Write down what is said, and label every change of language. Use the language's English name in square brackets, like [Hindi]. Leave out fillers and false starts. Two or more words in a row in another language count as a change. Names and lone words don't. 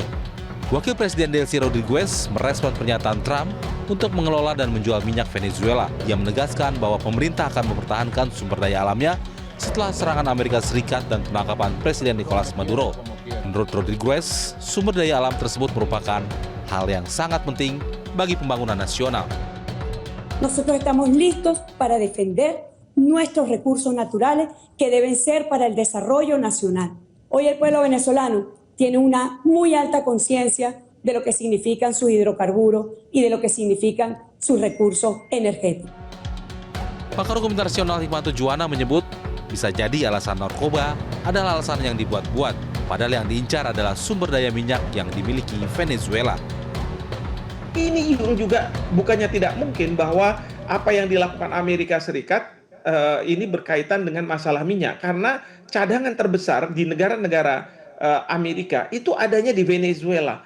[Indonesian] Wakil Presiden Delcy Rodriguez merespon pernyataan Trump untuk mengelola dan menjual minyak Venezuela. Ia menegaskan bahwa pemerintah akan mempertahankan sumber daya alamnya setelah serangan Amerika Serikat dan penangkapan Presiden Nicolas Maduro. Menurut Rodriguez, sumber daya alam tersebut merupakan hal yang sangat penting bagi pembangunan nasional. [Spanish] Nosotros estamos listos para defender nuestros recursos naturales que deben ser para el desarrollo nacional. Hoy el pueblo venezolano tiene una muy alta conciencia de lo que significan sus hidrocarburos y de lo que significan sus recursos energéticos. [Indonesian] Pakar hukum internasional Hikmahanto Juwana menyebut bisa jadi alasan narkoba adalah alasan yang dibuat-buat, padahal yang diincar adalah sumber daya minyak yang dimiliki Venezuela. Ini juga bukannya tidak mungkin bahwa apa yang dilakukan Amerika Serikat ini berkaitan dengan masalah minyak, karena cadangan terbesar di negara-negara Amerika itu adanya di Venezuela.